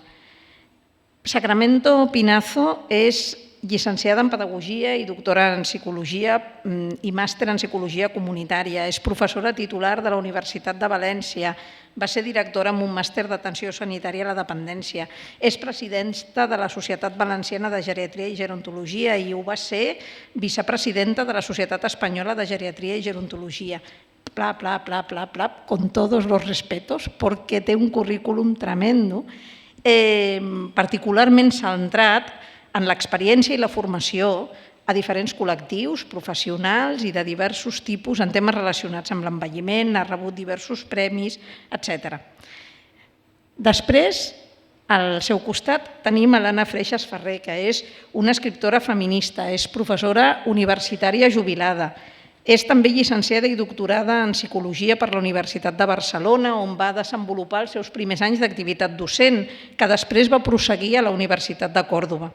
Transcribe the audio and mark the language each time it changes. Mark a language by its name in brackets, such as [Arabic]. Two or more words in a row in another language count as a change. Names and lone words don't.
[Catalan] Sacramento Pinazo és llicenciada en Pedagogia i doctora en Psicologia i màster en Psicologia Comunitària. És professora titular de la Universitat de València. Va ser directora amb un màster d'atenció sanitària a la dependència. És presidenta de la Societat Valenciana de Geriatria i Gerontologia i ho va ser vicepresidenta de la Societat Espanyola de Geriatria i Gerontologia. Bla, bla, bla, bla, bla, [Spanish] con todos los respetos, [Catalan] porque té un currículum tremendo, particularment centrat en l'experiència i la formació a diferents col·lectius professionals i de diversos tipus en temes relacionats amb l'envelliment, ha rebut diversos premis, etc. Després, al seu costat, tenim l'Anna Freixas Ferrer, que és una escriptora feminista, és professora universitària jubilada, és també llicenciada i doctorada en Psicologia per la Universitat de Barcelona, on va desenvolupar els seus primers anys d'activitat docent, que després va prosseguir a la Universitat de Còrdova.